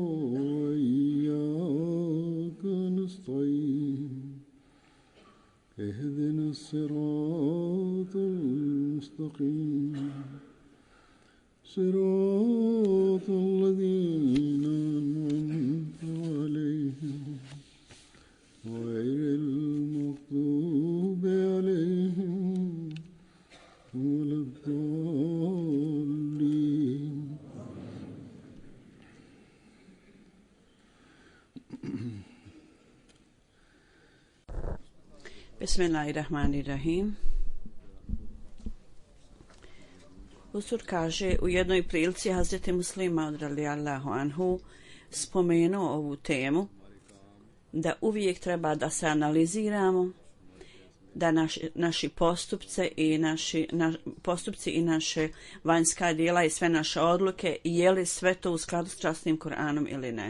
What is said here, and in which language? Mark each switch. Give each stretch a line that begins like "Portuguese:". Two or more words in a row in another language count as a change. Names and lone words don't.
Arabic: وإياك نستعين اهدنا الصراط المستقيم صراط الذين أنعمت عليهم غير المغضوب عليهم ولا الضالين. Bismillahirrahmanirrahim.
Bosnian: Huzur kaže u jednoj prilici Hazreti Muslima
Arabic: رضي الله عنه
Bosnian: spomenuo ovu temu da uvijek treba da se analiziramo, da naši postupci i naše vanjska djela i sve naše odluke, je li sve to u skladu s časnim Kur'anom ili ne.